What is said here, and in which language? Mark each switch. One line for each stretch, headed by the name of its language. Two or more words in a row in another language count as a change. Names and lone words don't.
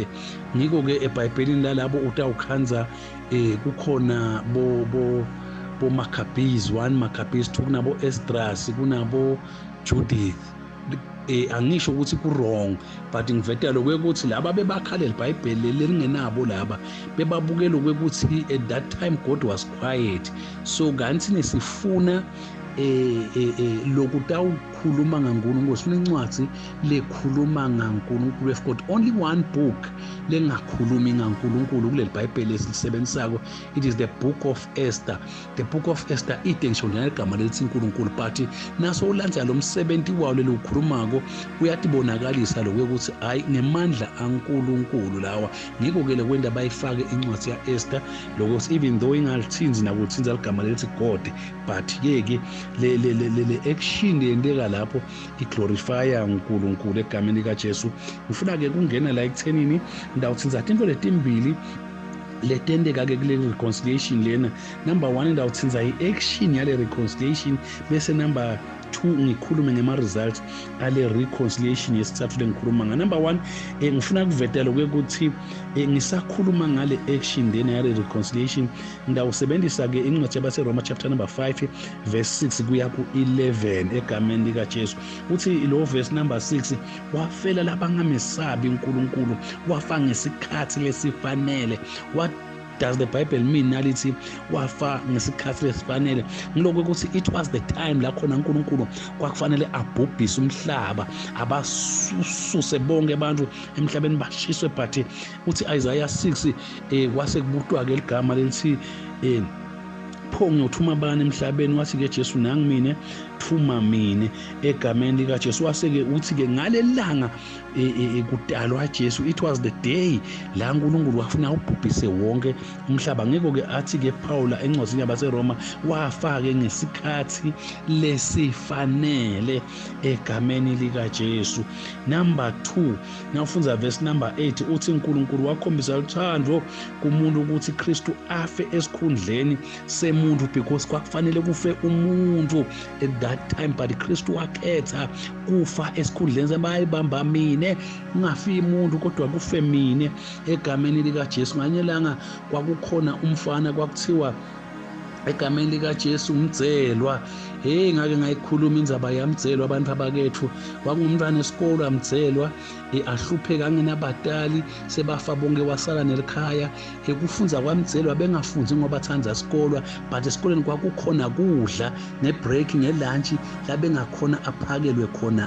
Swati: Ngiko ke eBhayibhelini lalabo utawukhanza kukhona bo Maccabees 1, Maccabees 2, kunabo Esdras, kunabo Judith. Angisho ukuthi ku-wrong, but ngivetela ukuthi laba bebakhala iBhayibheli lelingenabo laba bebabukela ukuthi
English: at that time God was quiet.
Swati: So kanti nesifuna lokutawukhuluma ngaNkulunkulu, sifuna incwadi lekhuluma ngaNkulunkulu.
English: We've got only one book
Swati: lengakhulumi ngaNkulunkulu kuleli Bhayibheli esilisebenzisako.
English: It is the book of Esther.
Swati: The book of Esther ide ngisho ngegama lelithi uNkulunkulu, but naso ulandza lo msebenzi wawo leli ukhulumako uyatibonakalisa lokuthi hayi ngemandla aNkulunkulu lawa. Ngiko ke lekwenda bayifake incwadi yaEsther lokuthi
English: even though
Swati: ingalithinzi nakuthinza igama lelithi God, but yeke le action yendeka lapho iglorifya uNkulunkulu egameni likaJesu. Ngifuna ke kungena la ekuthenini ndawuthinza into letimbili letendeka ke kule reconciliation lena. Number 1 ndawuthinza i-action yale reconciliation, bese number 2 ngikhulume ngema-results ale reconciliation yesithathu lengikhuluma nga. Number 1 ngifuna kuvetela ukuthi ngisakhuluma ngale action lena yale reconciliation ndawusebenzisa ke incwadi yabaseRoma
English: chapter number
Swati: 5 verse 6 kuya ku-11 egameni likaJesu. Uthi lo
English: verse number
Swati: 6, wafela labangamesabi uNkulunkulu, wafa ngesikhathi lesifanele.
English: What does the Bible mean
Swati: nalithi wafa ngesikhathi lesifanele? Ngiloko ukuthi
English: it was the time
Swati: la khona uNkulunkulu kwakufanele abhubhise umhlaba, abasuse bonke abantu emhlabeni bashiswe. But uthi Isaiah 6 kwase kubutwa ke ligama lelithi pho ngiyothuma bani emhlabeni? Wathi ke Jesu, nangu mina, thuma mina egameni likaJesu. Waseke uthi ke ngalelanga kudalwa Jesu,
English: it was the day
Swati: la uNkulunkulu wafuna ubhubhise wonke umhlaba. Ngeke ke athi ke Paula encwadini yabaseRoma wafa ke ngesikhathi lesifanele egameni likaJesu. Number 2 nawufunza
English: verse number
Swati: 8 uthi uNkulunkulu wakhombisa uthando kumuntu ukuthi Kristu afe esikhundleni semuntu because kwakufanele kufe umuntu
English: at that time,
Swati: but Kristu wakhetha kufa esikhundleni sebayibamba mine, ungafi umuntu kodwa kufe mine egameni likaJesu. Nganyelanga kwakukhona umfana kwakuthiwa egameni likaJesu umdzelwa ngake ngayikhuluma indzaba yamdzelwa abantu abakethu kwakungumntwana esikolo amdzelwa ahlupheka angenabatali sebafa bonke wasala nelikhaya kufunza kwamdzelwa bengafunzi ngoba thandza isikolwa but esikoleni kwakukhona kudla ngebreak ngelunch la bengakhona aphakelwe khona